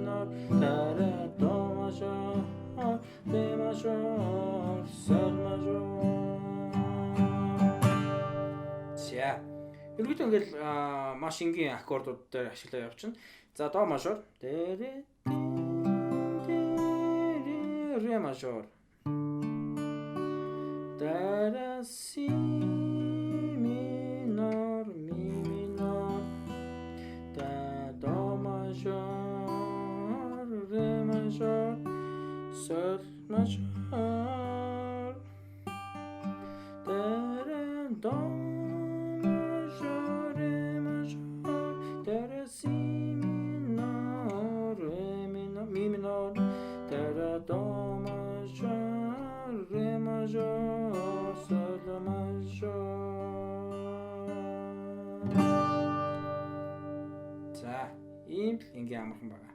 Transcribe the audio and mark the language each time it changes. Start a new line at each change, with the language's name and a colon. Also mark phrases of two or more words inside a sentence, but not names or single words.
Mongolian: до мажор, ре мажор, соль мажор. За. Ерөнхийдөө ингээл маш энгийн аккордууд дээр ашиглаа явчихна. За до мажор, ре мажор. Си минор, ми минор. До мажор, ре мажор, соль мажор. До мажор, ре мажор, си минор, ре минор, ми минор. До мажор, ре мажор, соль мажор. За, ийм л ингийн амархан байгаа.